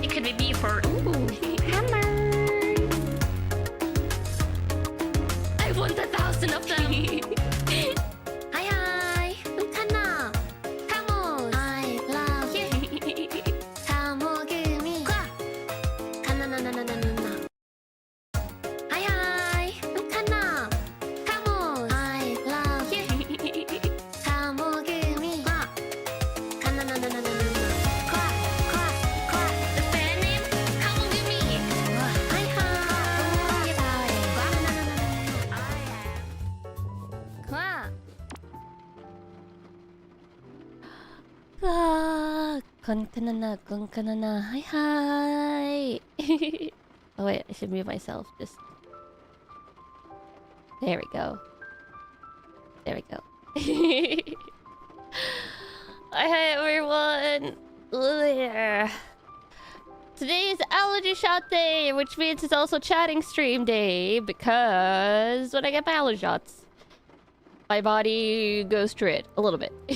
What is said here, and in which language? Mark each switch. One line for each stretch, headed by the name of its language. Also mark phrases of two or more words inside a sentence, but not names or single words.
English: the beeper. Ooh, hammer. I want 1,000 of them. Hi, hi. I'm Kanna. Camels. I love you. Tamogumi. Kanna na na na na na. Hi, hi. I'm Kanna. Camels. I love you. Tamogumi. Kanna na na na na na. The fan name? Tamogumi. Hi, hi. Konkanana. Hi, hi. Oh wait, I should mute myself. Just there we go. There we go. Hi everyone. Ugh. Today is allergy shot day, which means it's also chatting stream day because when I get my allergy shots, my body goes through it a little bit.